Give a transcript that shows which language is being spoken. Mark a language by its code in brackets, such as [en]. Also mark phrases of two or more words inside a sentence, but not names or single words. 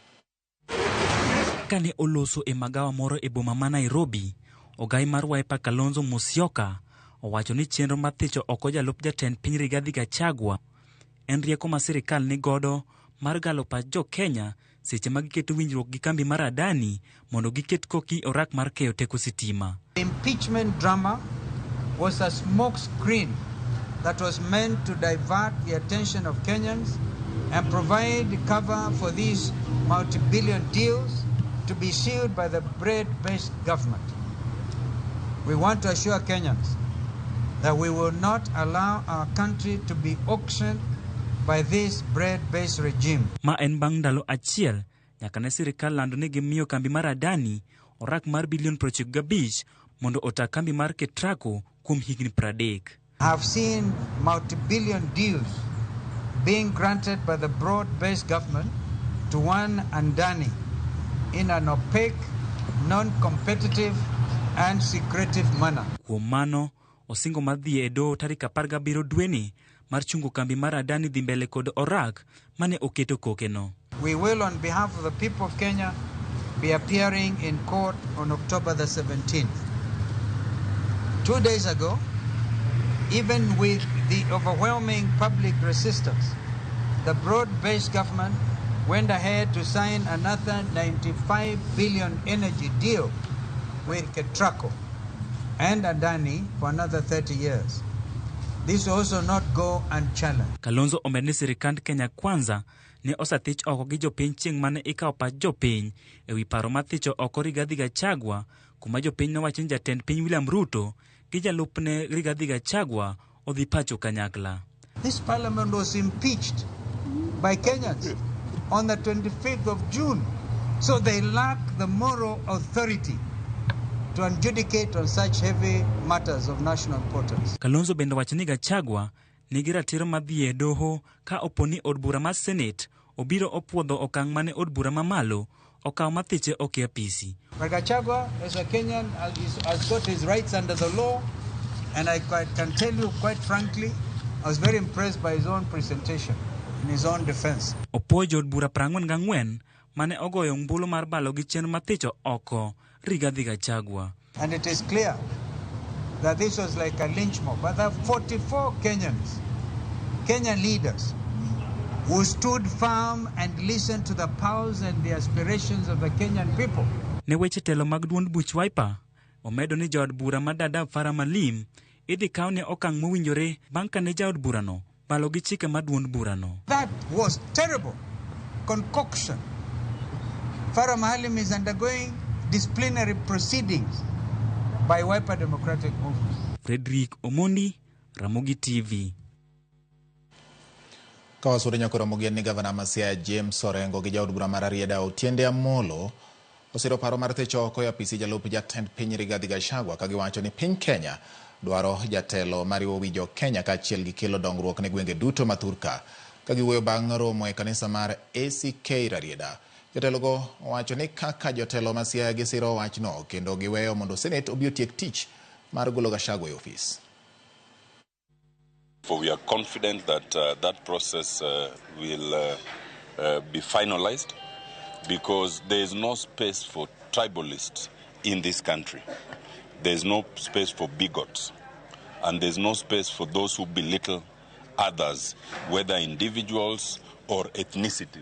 [luo] Kane oloso e magawa moro e boma ma Nairobi, ogai mar Wiper Kalonzo Musyoka owacho ni chenro mar thicho oko jalup jatend piny Rigathi Gachagua en rieko ma sirikal ni godo mar galo pach jo Kenya seche ma giketo winjruok gi kambi mar Adani mondo giket koki orak mar keyo teko sitima. [en] The impeachment drama was a smoke screen that was meant to divert the attention of Kenyans and provide cover for these multi-billion deals to be sealed by the bread-based government. We want to assure Kenyans that we will not allow our country to be auctioned by this bread-based regime. [luo] Ma en bang ndalo achiel nyaka ne sirikal lando ni gimiyo kambi mar Adani orak mar bilion 95 mondo ota kambi mar Ketraco kuom higni 30. [en] I have seen multi-billion deals being granted by the broad-based government to one Adani in an opaque, non-competitive and secretive manner. [luo] Kuom mano, osingo madhi e do tarik 17 dweni mar chungo kambi mar Adani dhi mbele kod orak mane oketo kokeno. [en] We will, on behalf of the people of Kenya, be appearing in court on October the 17th. 2 days ago, even with the overwhelming public resistance, the broad-based government went ahead to sign another 95 billion energy deal with Ketraco and Adani for another 30 years. This will also not go unchallenged. [luo] Kalonzo omed ni sirikand Kenya Kwanza ne osatich oko gi jopiny chieng' mane ikawo pach jopiny ewi paro mar thicho oko Rigathi Gachagua, kuma jopiny nowacho ni jatend piny William Ruto gi jalupne Rigathi Gachagua odhi pacho kanyakla. [en] This parliament was impeached by Kenyans on the 25th of June, so they lack the moral authority to adjudicate on such heavy matters of national importance. [luo] Kalonzo bende wacho ni Gachagua nigi ratiro mar dhi e doho ka oponi od bura mar Senate obiro opuodho okang' mane od bura mamalo okawo mathiche oke apisi. [en] But Gachagua, as a Kenyan, has got his rights under the law, and I can tell you quite frankly, I was very impressed by his own presentation in his own defense. [luo] Opuojo od bura 44 mane ogoyo ombulu mar balo gi chenro mathicho oko Rigathi Gachagua. [en] And it is clear that this was like a lynch mob. But there are 44 Kenyan leaders who stood firm and listened to the pulse and the aspirations of the Kenyan people. [luo] Ne weche telo mag duond buch Wiper omedo ni jaod bura ma Dadaab Farah Malim idhi kaw ne okang' mowinjore bang' kane jaod burano balo gi chike mar duond burano. [en] That was terrible concoction. Farah Malim is undergoing disciplinary proceedings by Wiper Democratic Movement. Frederick Omondi, Ramogi TV. [luo] Kawasudo nyako Ramogi ni Gavana Masia James Orengo gi jaod bura mar Rieda Otiende Amolo osiro paro mar thicho oko apisi jalup jatend piny Rigathi Gachagua ka giwacho ni piny Kenya dwaro jatelo mariwo wi jo Kenya kaachiel gi kelo dongruok ne gwenge duto ma Thurka ka giwuoyo bang' romo e kanisa mar ACK Rieda. Jotelogo wacho ni kaka jotelo Masia gisiro wachno kendo giweyo mondo Senate obi otiek tich mar golo Gachagua e ofis. [en] For we are confident that that process will be finalized because there is no space for tribalists in this country. There is no space for bigots, and there is no space for those who belittle others, whether individuals or ethnicities.